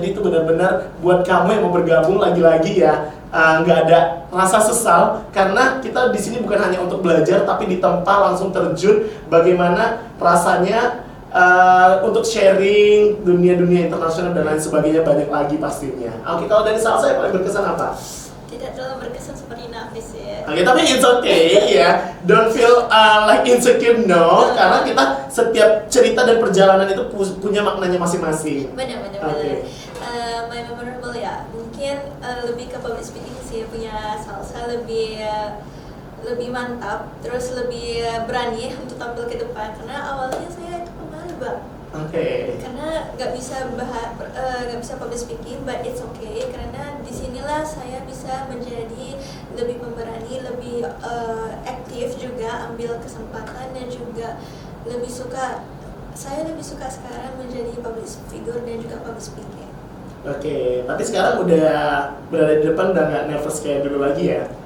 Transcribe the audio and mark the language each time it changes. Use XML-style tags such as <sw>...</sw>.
<id>Jadi itu benar-benar buat kamu yang mau bergabung lagi-lagi ya, nggak ada rasa sesal karena kita di sini bukan hanya untuk belajar tapi ditempa langsung terjun bagaimana rasanya untuk sharing dunia-dunia internasional dan lain sebagainya, banyak lagi pastinya. Oke, kalau dari Salsa yang paling berkesan apa? Tidak terlalu berkesan seperti Nafis ya. Oke, tapi</id> <en>it's okay</en> <id>ya.</id> <en>Don't feel like insecure, no.</en> <id>Karena kita setiap cerita dan perjalanan itu punya maknanya masing-masing. Benar. Oke.</id> <en>My memorable</en> <id>ya, mungkin lebih ke public speaking sih, punya Salsa lebih mantap, terus lebih berani untuk tampil ke depan. Karena awalnya saya itu pemalu bang. Oke. Karena nggak bisa public speaking,</id> <en>but it's okay.</en> <id>Karena disinilah saya bisa menjadi lebih pemberani, lebih aktif juga, ambil kesempatan dan juga saya lebih suka sekarang menjadi public figure dan juga public speaking. Oke, tapi sekarang udah berada di depan, udah nggak nervous kayak dulu lagi ya?</id>